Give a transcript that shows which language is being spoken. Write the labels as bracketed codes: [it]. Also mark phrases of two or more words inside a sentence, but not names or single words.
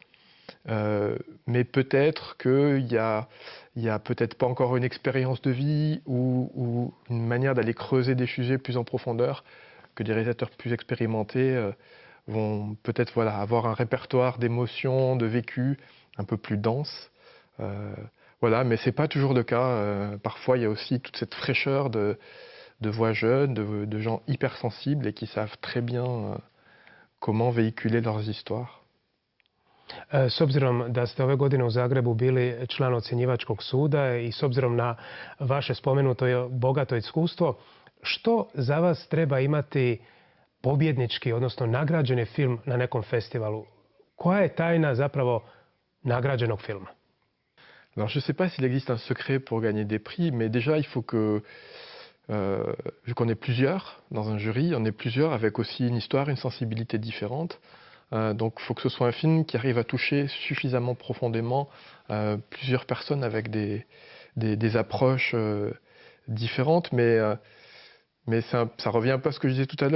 [fr] Mais peut-être qu'il y a peut-être pas encore une expérience de vie ou une manière d'aller creuser des sujets plus en profondeur, que des réalisateurs plus expérimentés vont peut-être voilà, avoir un répertoire d'émotions, de vécus un peu plus dense. Voilà, mais c'est pas toujours le cas. Parfois, il y a aussi toute cette fraîcheur de voix jeunes, de gens hypersensibles et qui savent très bien comment véhiculer leurs histoires. [hr] S obzirom da ste ove godine u Zagrebu bili član ocjenjivačkog suda i s obzirom na vaše spomenuto bogato iskustvo, što za vas treba imati pobjednički, odnosno nagrađeni film na nekom festivalu? Koja je tajna zapravo nagrađenog filma? [fr] Alors, je ne sais pas s'il existe un secret pour gagner des prix, mais déjà, il faut que, vu qu'on est plusieurs dans un jury, on est plusieurs avec aussi une histoire, une sensibilité différente. Donc, il faut que ce soit un film qui arrive à toucher suffisamment profondément plusieurs personnes avec des approches différentes, mais ça revient un peu à ce que je disais tout à l'heure.